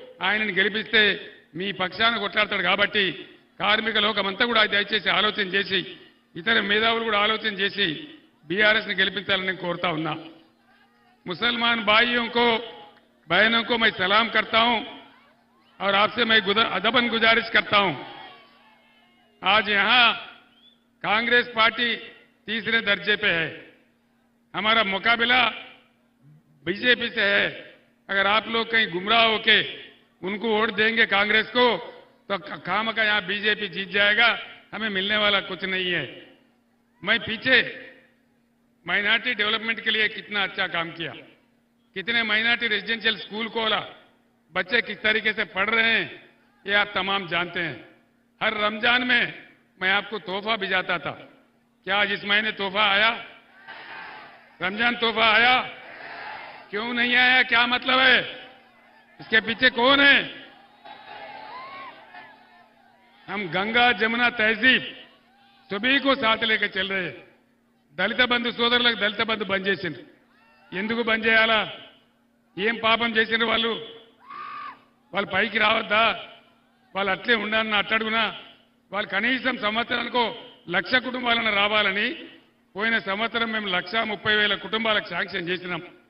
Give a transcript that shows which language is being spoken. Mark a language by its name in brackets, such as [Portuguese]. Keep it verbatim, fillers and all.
[Telugu] ఆయనను గెలిపిస్తే మీ పక్షాన కొట్లాడతాడు. కాబట్టి కార్మిక లోకమంతా కూడా దయచేసి ఆలోచన చేసి ఇతర మేధావులు కూడా ఆలోచన చేసి బీఆర్ఎస్ని గెలిపించాలని నేను కోరుతా ఉన్నా. [Hindi] ముసల్మాన్ భాయియోంకో బహనోంకో మై సలాం కర్తా హూం ఔర్ ఆప్సే మై అదబన్ గుజారిష్ కర్తా హూం. आज यहाँ कांग्रेस पार्टी तीसरे दर्जे पे है, हमारा मुकाबला बीजेपी से है. अगर आप लोग कहीं गुमराह होके उनको वोट देंगे कांग्रेस को तो खाम का यहाँ बीजेपी जीत जाएगा, हमें मिलने वाला कुछ नहीं है. मैं पीछे माइनॉरिटी डेवलपमेंट के लिए कितना अच्छा काम किया, कितने माइनॉरिटी रेजिडेंशियल स्कूल खोला, बच्चे किस तरीके से पढ़ रहे हैं ये आप तमाम जानते हैं. हर रमजान में मैं आपको तोहफा भिजाता था. क्या आज इस महीने तोहफा आया? रमजान तोहफा आया? क्यों नहीं आया? क्या मतलब है? इसके पीछे कौन है? हम गंगा जमुना तहजीब सभी को साथ लेकर चल रहे. [Telugu] దళిత బంధు సోదరులకు దళిత బంధు బంద్ చేసిండ్రు. ఎందుకు బంద్ చేయాలా? ఏం పాపం చేసిండ్రు వాళ్ళు? వాళ్ళు పైకి రావద్దా? వాళ్ళు అట్లే ఉండాలని అట్టడుగునా? వాళ్ళు కనీసం సంవత్సరానికో లక్ష కుటుంబాలను రావాలని పోయిన సంవత్సరం మేము లక్ష ముప్పై వేల కుటుంబాలకు శాంక్షన్ చేసినాం.